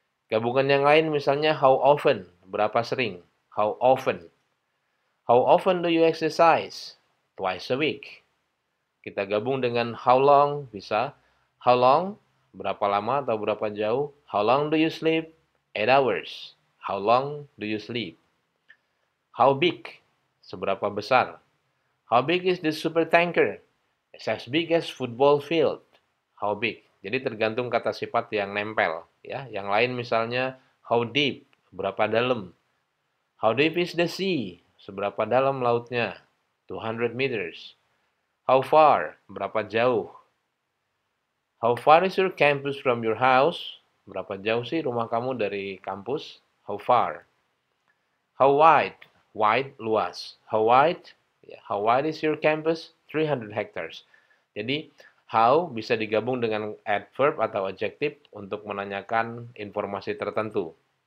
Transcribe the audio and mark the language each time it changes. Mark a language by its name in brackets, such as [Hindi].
[Indonesian] Gabungan yang lain misalnya [English] how often, [Indonesian] berapa sering. [English] How often. How often do you exercise? Twice a week. [Indonesian] Kita gabung dengan [English] how long, [Indonesian] bisa how long, berapa lama atau berapa jauh. [English] How long do you sleep? 8 hours. How long do you sleep? How big, [Indonesian] seberapa besar. [English] How big is this super tanker? It's as big as football field. How big. [Indonesian] Jadi tergantung kata sifat yang nempel, ya. Yang lain misalnya [English] how deep, [Indonesian] berapa dalam. [English] How deep is the sea? [Indonesian] Seberapa dalam lautnya? [English] 200 meters. How far? [Indonesian] Berapa jauh? [English] How far is your campus from your house? [Indonesian] Berapa jauh sih rumah kamu dari kampus? [English] How far? How wide? Wide, [Indonesian] luas. [English] How wide? How wide is your campus? 300 hectares. [Indonesian] Jadi, how bisa digabung dengan adverb atau adjective untuk menanyakan informasi tertentu.